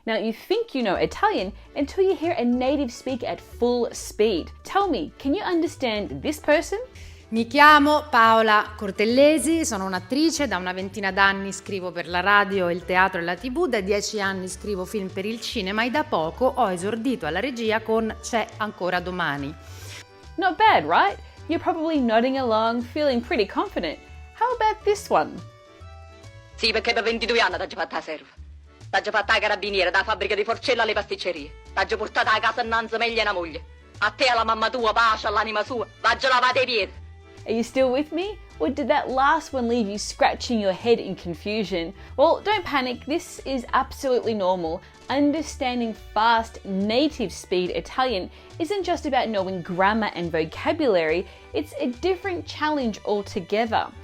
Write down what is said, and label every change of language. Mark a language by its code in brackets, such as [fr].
[en] Now, you think you know Italian until you hear a native speak at full speed. Tell me, can you understand this person? [it] Mi chiamo Paola Cortellesi, sono un'attrice, da una ventina d'anni scrivo per la radio, il teatro e la TV, da 10 anni scrivo film per il cinema e da poco ho esordito alla regia con C'è ancora domani. [en] Not bad, right? You're probably nodding along, feeling pretty confident. How about this one? [it] Sì, perché per 22 anni t'ho fatta la serva. T'ho fatta la carabiniera, da fabbrica di forcella alle pasticcerie. T'ho portata a casa innanzi meglio una moglie. A te e alla mamma tua, pace all'anima sua, vaggio lavate i piedi. [en] Are you still with me? Or did that last one leave you scratching your head in confusion? Well, don't panic, this is absolutely normal. Understanding fast, native speed Italian isn't just about knowing grammar and vocabulary, it's a different challenge altogether.